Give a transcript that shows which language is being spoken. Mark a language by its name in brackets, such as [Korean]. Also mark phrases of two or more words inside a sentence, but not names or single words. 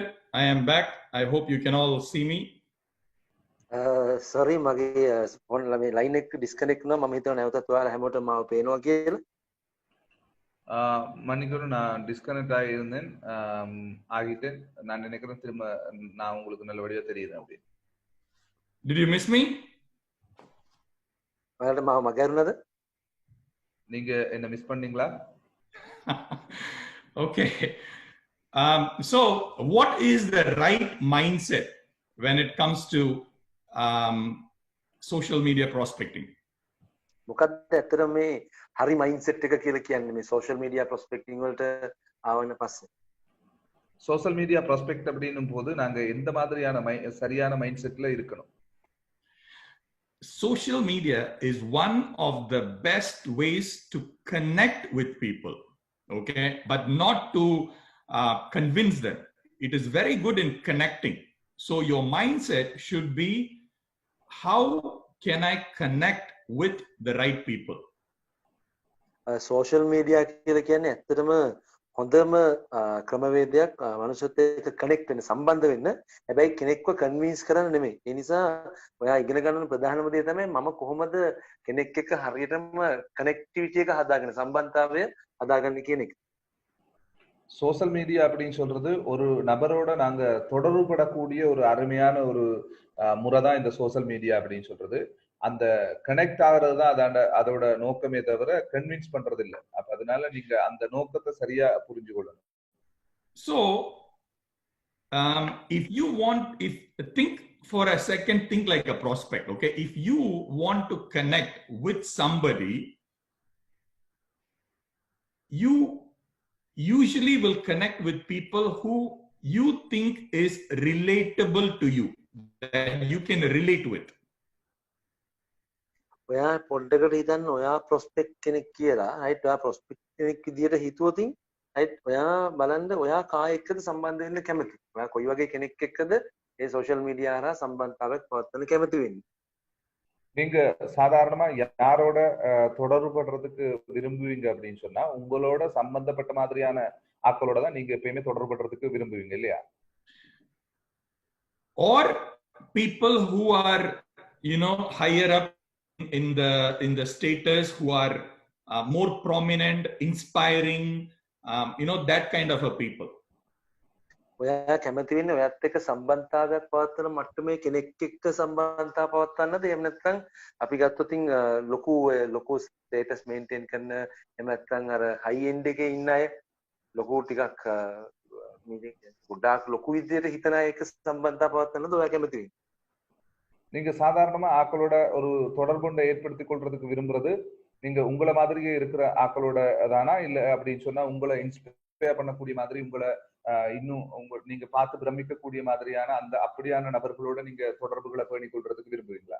[English] I am back. I hope you can all see me. Sorry, [Sinhala] මගේ ෆෝන් මේ ලයින් එක ඩිස්කනෙක්ට් වුණා. මම හිතුවා නැවතත් ඔයාලා හැමෝටම මාව පේනවා කියලා. [Tamil] மன்னிக்கணும், நான் டிஸ்கனெக்ட் ஆகியிருந்தேன், ஆகிட்டேன். நான் நினைக்கிறேன் திரும்ப நான் உங்களுக்கு நல்லபடியா தெரியுது அப்படி. [English] Did you miss me? [Sinhala] ඔයාලට මාව මගහැරුණාද? [Tamil] நீங்க என்ன மிஸ் பண்ணீங்களா? [English] Okay. So what is the right mindset when it comes to social media prospecting? [Sinhala] මොකක්ද ඇත්තට මේ හරි මයින්ඩ්සෙට් එක කියලා කියන්නේ මේ [English] social media prospecting [Sinhala] වලට ආවන පස්සේ? [English] social media prospect [Tamil] அப்படின்னும் போது நாங்க எந்த மாதிரியான சரியான மைண்ட் செட்ல இருக்கணும்? [English] Social media is one of the best ways to connect with people, okay, but not to convince them. It is very good in connecting. So your mindset should be, how can I connect with the right people? social media [Sinhala] කියලා කියන්නේ ඇත්තටම හොඳම ක්‍රමවේදයක් මනුෂ්‍යත් එක්ක කනෙක්ට් වෙන්න, සම්බන්ධ වෙන්න. හැබැයි කෙනෙක්ව කන්වින්ස් කරන්න නෙමෙයි. ඒ නිසා ඔයා ඉගෙන ගන්න ප්‍රධානම දේ තමයි මම කොහොමද කෙනෙක් එක්ක හරියටම කනෙක්ටිවිටි එක හදාගන්න, සම්බන්ධතාවය හදාගන්න කියන එක. [English] social media [Tamil] அப்படின்னு சொல்றது ஒரு நபரோட நாங்க தொடர்பு படக்கூடிய ஒரு அருமையான ஒரு முறை தான் இந்த [English] social media [Tamil] அப்படின்னு சொல்றது. அந்த கனெக்ட் ஆகிறது தான் அதோட நோக்கமே தவிர கன்வின்ஸ் பண்றது இல்லை. அப்ப அதனால நீங்க அந்த நோக்கத்தை சரியா புரிஞ்சு கொள்ளணும். [English] So think for a second, think like a prospect, okay? If you want to connect with somebody, you usually will connect with people who you think is relatable to you, that you can relate with. [Sinhala] ඔයා පොඩ්ඩකට හිතන්න, ඔයා ප්‍රොස්පෙක්ට් කෙනෙක් කියලා, right? ඔයා ප්‍රොස්පෙක්ට් කෙනෙක් විදියට හිතුවොතින්, right? ඔයා බලන්න ඔයා කාය එක්කද සම්බන්ධ වෙන්න කැමති. ඔයා කොයි වගේ කෙනෙක් එක්කද මේ [English] social media [Sinhala] හරහා සම්බන්ධතාවයක් පවත්වන්න කැමති වෙන්නේ. [Tamil] நீங்க சாதாரணமா யாரோட தொடர்பு படுறதுக்கு விரும்புவீங்க அப்படின்னு சொன்னா உங்களோட சம்பந்தப்பட்ட மாதிரியான ஆட்களோட தான் நீங்க எப்பயுமே தொடர்பு படுறதுக்கு விரும்புவீங்க இல்லையா? [English] Or people who are, higher up in the status, who are more prominent, inspiring, that kind of a people. [Sinhala] ඔයා කැමති වෙන්නේ ඔයත් එක්ක සම්බන්ධතාවයක් පවත්වන මට්ටමේ කෙනෙක් එක්ක සම්බන්ධතාව පවත්වන්නද? එහෙම නැත්නම් අපි ගත්තොතින් ලොකු [English] status maintain [Sinhala] කරන, එහෙම නැත්නම් අර [English] high end [Sinhala] එකේ ඉන්න අය, ලොකු ටිකක් ගොඩාක් ලොකු විදියට හිතන අය එක්ක සම්බන්ධතාව පවත්වන්නද ඔයා කැමති වෙන්නේ? [Tamil] நீங்க சாதாரணமா ஆக்களோட ஒரு தொடர்புண்டை ஏற்படுத்தி கொள்றதுக்கு விரும்புறது நீங்க உங்களை மாதிரியே இருக்கிற ஆக்களோட தானா, இல்ல அப்படின்னு சொன்னா உங்களை இன்ஸ்பயர் பண்ணக்கூடிய மாதிரி, உங்களை இன்னும் நீங்க பார்த்து பிரமிக்கக்கூடிய மாதிரியான அந்த அப்படியான நபர்களோட நீங்க தொடர்புகளை பேணிக் கொள்றதுக்கு விரும்புவீங்களா?